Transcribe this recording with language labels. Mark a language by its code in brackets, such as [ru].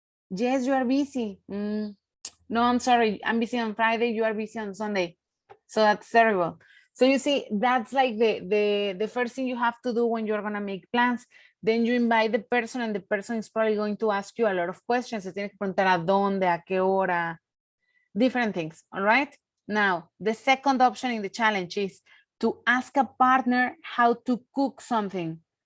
[en] Yes, you are busy. No, I'm sorry. I'm busy on Friday. You are busy on Sunday. So that's terrible. So you see, that's like the first thing you have to do when you're going to make plans. Then you invite the person, and the person is probably going to ask you a lot of questions. [es] Se tiene que preguntar a dónde, a qué hora, [en] different things. All right. Now, the second option in the challenge is to ask a partner how to cook something.